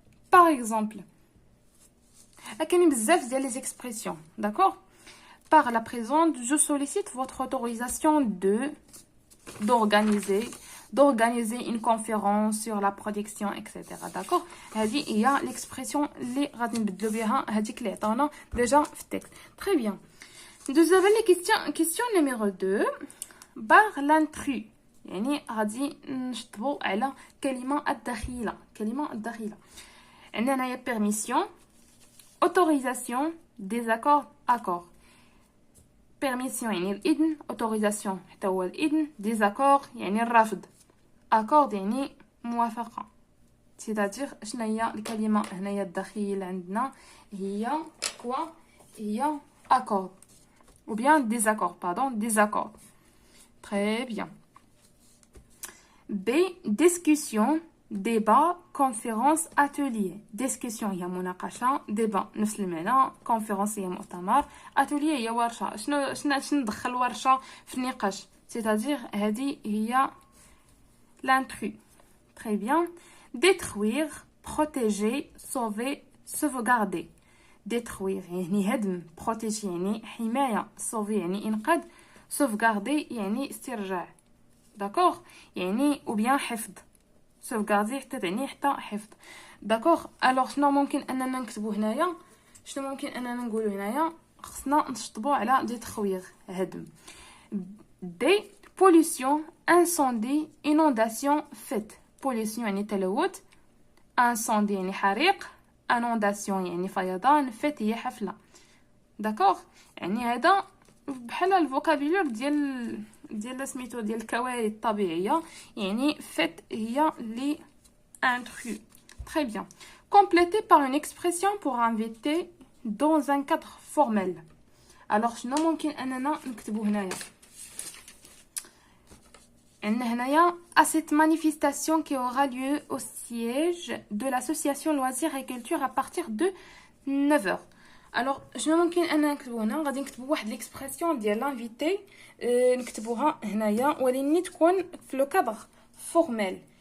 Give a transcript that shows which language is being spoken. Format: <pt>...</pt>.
<fr>Par exemple,</fr> <ar>كاين بزاف ديال</ar> <fr>les expressions. D'accord? Par la présente, je sollicite votre autorisation d'organiser une conférence sur la protection, etc. D'accord?</fr> <ar>هذه هي l'expression اللي غادي نبدلو بها هذيك اللي عطاونا déjà في التكست.</ar> <fr>Très bien. Nous avons les question numéro 2. Par l'intrus.</fr> <ar>يعني غادي نشطبو على كلمة الدخيلة. عندنا هنايا</ar> <fr>permission, autorisation, désaccord, accord.</fr> <ar>permission يعني الإذن, autorisation حتى هو الإذن, désaccord يعني الرفض, accord يعني موافقة. c'est-à-dire شنو هي الكلمة هنايا الدخيلة عندنا هي quoi؟ هي accord ou bien désaccord, désaccord.</ar> <fr>Très bien. B. Discussion, débat, conférence, atelier.</fr> <ar>Discussion هي مناقشة, débat نفس المعنى, conférence هي مؤتمر, atelier هي ورشة. شنو ندخل ورشة في النقاش؟ c'est-à-dire هذه هي l'intrus.</ar> <fr>Très bien. Détruire, protéger, sauver, sauvegarder.</fr> <ar>Détruire يعني هدم, protéger يعني حماية, sauver يعني إنقاذ, sauvegarder يعني استرجاع.</ar> <fr>D'accord?</fr> <ar>يعني ou bien حفظ. sauvegarder حتى تعني حتى حفظ.</ar> <fr>D'accord?</fr> <ar>alors شنو ممكن اننا نكتبو هنايا؟ شنو ممكن اننا نقولو هنايا؟ خصنا نشطبو على détruire هدم.</ar> <fr>دي pollution, incendie, inondation, fête.</fr> <ar>pollution يعني تلوث, incendie يعني حريق, inondation يعني فيضان, fête هي حفلة.</ar> <fr>D'accord?</fr> <ar>يعني هذا بحال الفوكابولير ديال سميتو ديال الكوارث الطبيعيه. يعني فيت هي لي intrus.</ar> <fr>Très bien. Complété par une expression pour inviter dans un cadre formel. alors</fr> <ar>شنو ممكن اننا نكتبو هنايا؟ عندنا هنايا</ar> <fr>à cette manifestation qui aura lieu au siège de l'association Loisirs et Culture à partir de 9h.</fr> <ar>alors شنو ممكن اننا نكتبو هنا؟ غادي نكتبو واحد ليكسبرسيون ديال لانفيتي نكتبوها هنايا ولكن تكون في لو كادر فورمال.</ar>